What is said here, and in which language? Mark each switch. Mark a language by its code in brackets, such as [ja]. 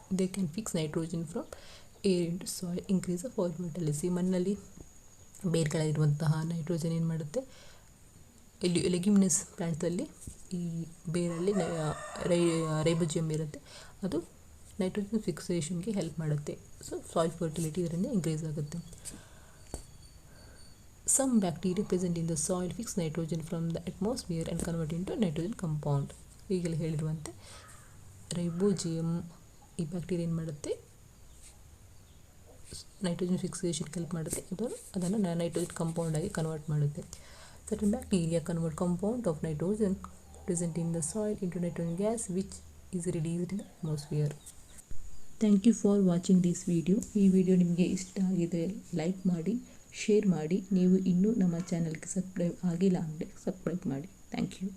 [en] They can fix nitrogen from air into soil, increase the soil fertility. [kn] ಮಣ್ಣಲ್ಲಿ ಬೇರ್ಗಳಲ್ಲಿರುವಂತಹ nitrogen ಏನು ಮಾಡುತ್ತೆ, leguminous ಪ್ಲ್ಯಾಂಟ್ಸಲ್ಲಿ ಈ ಬೇರಲ್ಲಿ ರೈಬೋಜಿಯಮ್ ಇರುತ್ತೆ, ಅದು ನೈಟ್ರೋಜನ್ ಫಿಕ್ಸೇಷನ್ಗೆ ಹೆಲ್ಪ್ ಮಾಡುತ್ತೆ. ಸೊ ಸಾಯಿಲ್ ಫರ್ಟಿಲಿಟಿ ಇದರಿಂದ ಇನ್ಕ್ರೀಸ್ ಆಗುತ್ತೆ. [en] Some bacteria present in the soil fix nitrogen from the atmosphere and convert into nitrogen compound. [kn] ಈಗಲೇ ಹೇಳಿರುವಂತೆ ರೈಬೋಜಿಯಮ್ ಈ ಬ್ಯಾಕ್ಟೀರಿಯಾ ಏನು ಮಾಡುತ್ತೆ, ನೈಟ್ರೋಜನ್ ಫಿಕ್ಸೇಷನ್ಗೆ ಹೆಲ್ಪ್ ಮಾಡುತ್ತೆ, ಅದನ್ನು ನೈಟ್ರೋಜನ್ ಕಾಂಪೌಂಡ್ ಆಗಿ ಕನ್ವರ್ಟ್ ಮಾಡುತ್ತೆ. [en] Certain bacteria convert compound of nitrogen present in the soil into nitrogen gas which is released in the atmosphere. Thank you for watching this video. [kn] ಈ video ನಿಮಗೆ ಇಷ್ಟ ಆಗಿದೆ like ಮಾಡಿ, share ಮಾಡಿ. ನೀವು ಇನ್ನೂ ನಮ್ಮ ಚಾನಲ್ಗೆ ಸಬ್ಸ್ಕ್ರೈಬ್ ಆಗಿಲ್ಲ ಅಂದರೆ ಸಬ್ಸ್ಕ್ರೈಬ್ ಮಾಡಿ. [en] Thank you.